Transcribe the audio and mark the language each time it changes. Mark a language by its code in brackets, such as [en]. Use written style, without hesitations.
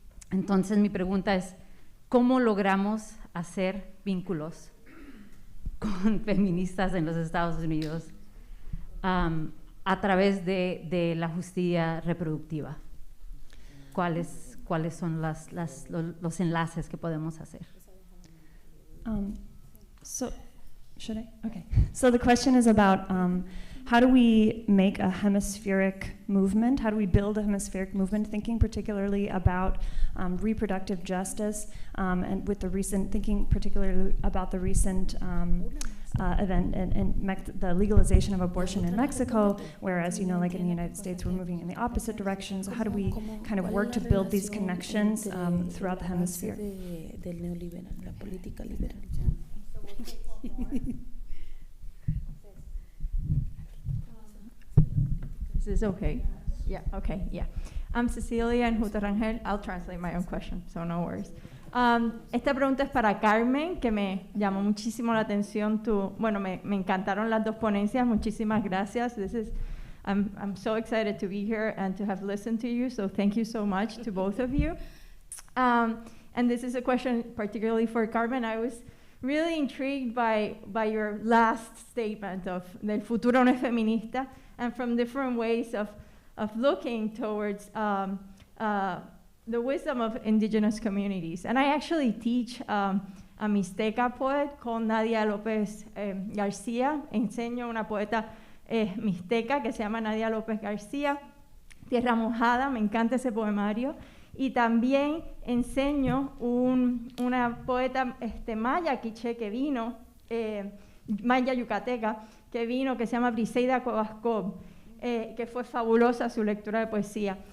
[es] Entonces mi pregunta es, ¿cómo logramos hacer vínculos con feministas en los Estados Unidos a través de la justicia reproductiva? ¿Cuáles son los enlaces que podemos hacer? [en] So, should I? Okay. So the question is about how do we make a hemispheric movement? How do we build a hemispheric movement? Thinking particularly about reproductive justice, and with the recent, thinking particularly about the recent event in the legalization of abortion in Mexico, whereas, you know, like in the United States, we're moving in the opposite direction. So how do we kind of work to build these connections throughout the hemisphere? [es] Del neoliberal, la política liberal. [en] This is okay. Yeah, okay, yeah. I'm Cecilia Enjuto Rangel. I'll translate my own question, so no worries. [es] Esta pregunta es para Carmen, que me llamó muchísimo la atención. Bueno, me encantaron las dos ponencias. Muchísimas gracias. [en] I'm so excited to be here and to have listened to you, so thank you so much to both of you. And this is a question particularly for Carmen. I was really intrigued by your last statement of [es] del futuro no es feminista, [en] and from different ways of looking towards the wisdom of indigenous communities. And I actually teach a Mixteca poet called Nadia López García. [es] Enseño a una poeta mixteca que se llama Nadia López García, Tierra Mojada, me encanta ese poemario. Y también enseño una poeta maya quiché que vino, maya yucateca, que vino, que se llama Briseida Kobascob, que fue fabulosa su lectura de poesía.